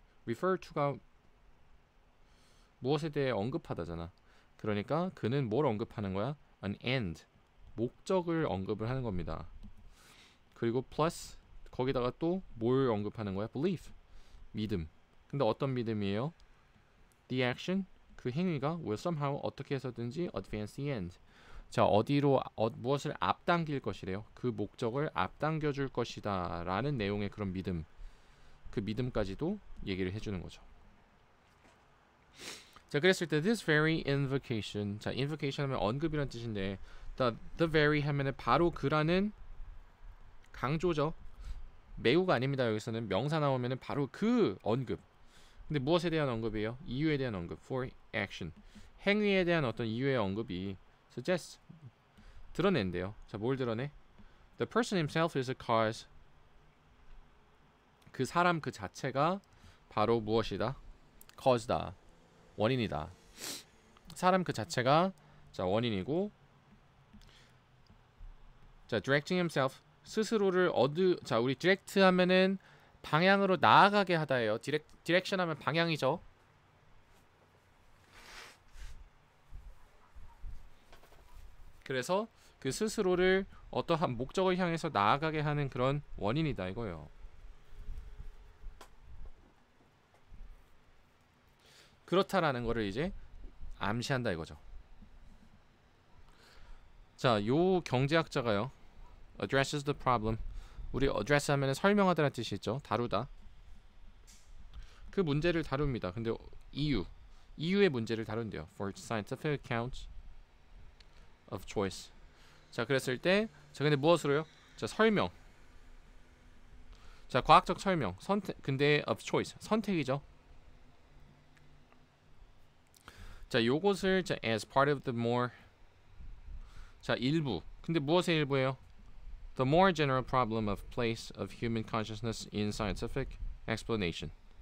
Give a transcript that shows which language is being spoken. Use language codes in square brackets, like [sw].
[ko] refer to가 무엇에 대해 언급하다잖아. 그러니까 그는 뭘 언급하는 거야? [en] an end. [ko] 목적을 언급을 하는 겁니다. 그리고 plus 거기다가 또 뭘 언급하는 거야? [en] belief. [ko] 믿음. 근데 어떤 믿음이에요? [en] the action. [ko] 그 행위가 [en] will somehow [ko] 어떻게 해서든지 [en] advance the end. [ko] 자, 어디로 무엇을 앞당길 것이래요. 그 목적을 앞당겨 줄 것이다 라는 내용의 그런 믿음. 그 믿음까지도 얘기를 해주는 거죠. 자, 그랬을 때 [en] this very invocation. [ko] 자, invocation 하면 언급이란 뜻인데 [en] the very [ko] 하면은 바로 그라는 강조죠. 매우가 아닙니다. 여기서는 명사 나오면은 바로 그 언급. 근데 무엇에 대한 언급이에요? 이유에 대한 언급. [en] for action. [ko] 행위에 대한 어떤 이유의 언급이 suggest. 드러낸대요. 자, 뭘 드러내? [en] The person himself is a cause. [ko] 그 사람 그 자체가 바로 무엇이다? cause다. 원인이다. 사람 그 자체가 자, 원인이고 자, [en] directing himself. [ko] 스스로를 자, 우리 direct 하면은 방향으로 나아가게 하다예요. 디렉션 하면 방향이죠. 그래서 그 스스로를 어떠한 목적을 향해서 나아가게 하는 그런 원인이다 이거예요. 그렇다라는 거를 이제 암시한다 이거죠. 자, 요 경제학자가요. [en] addresses the problem. [ko] 우리 address 하면은 설명하다라는 뜻이 있죠. 다루다. 그 문제를 다룹니다. 근데 이유의 문제를 다룬대요. [en] For scientific accounts of choice. [ko] 자, 그랬을 때 자, 근데 무엇으로요? 자, 설명. 자, 과학적 설명. 선택. 근데 [en] of choice. [ko] 선택이죠. 자, 요것을 자, [en] as part of the more. [ko] 자, 일부. 근데 무엇의 일부예요? [en] The more general problem of place of human consciousness in scientific explanation.